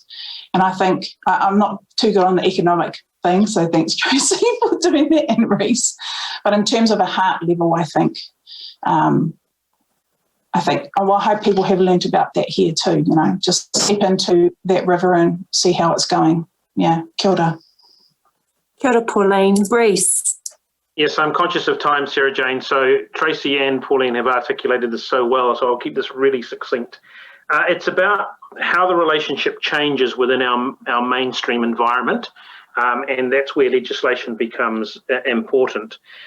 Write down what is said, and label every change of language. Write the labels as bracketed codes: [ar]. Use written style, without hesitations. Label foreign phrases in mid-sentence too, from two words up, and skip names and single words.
[en] And I think I'm not too good on the economic thing, so thanks, Traci, for doing that, and Reece. But in terms of a heart level, I hope people have learnt about that here too, just step into that river and see how it's going. Yeah, [mi] kia ora. Kia ora, Pauline. Reece. [en] Yes, I'm conscious of time, SarahJane. So Traci and Pauline have articulated this so well, so I'll keep this really succinct. It's about how the relationship changes within our mainstream environment, and that's where legislation becomes important.